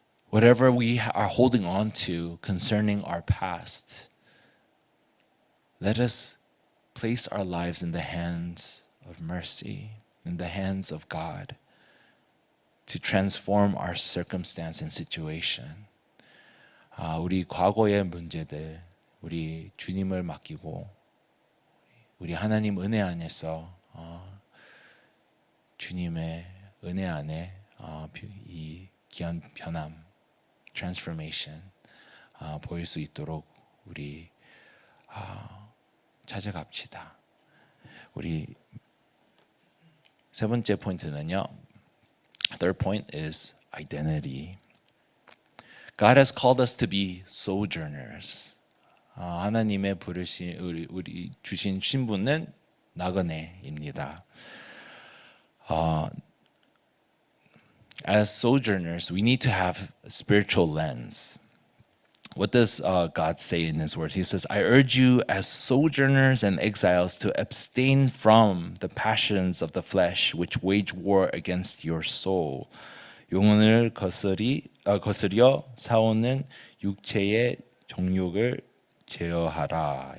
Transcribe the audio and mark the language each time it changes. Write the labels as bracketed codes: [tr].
[en] Whatever we are holding on to concerning our past, let us place our lives in the hands of mercy, in the hands of God, to transform our circumstance and situation. [ko] 우리 과거의 문제들, 우리 주님을 맡기고 우리 하나님 은혜 안에서 주님의 은혜 안에 이 귀한 변함, transformation 보일 수 있도록 우리 찾아갑시다. 우리 세 번째 포인트는요. [en] Third point is identity. God has called us to be sojourners. [ko] 하나님의 부르신 우리 주신 신분은 나그네입니다. [en] As sojourners, we need to have a spiritual lens. What does God say in His Word? He says, I urge you as sojourners and exiles to abstain from the passions of the flesh which wage war against your soul. [ko] 영혼을 거스려 싸우는 육체의 정욕을 제어하라.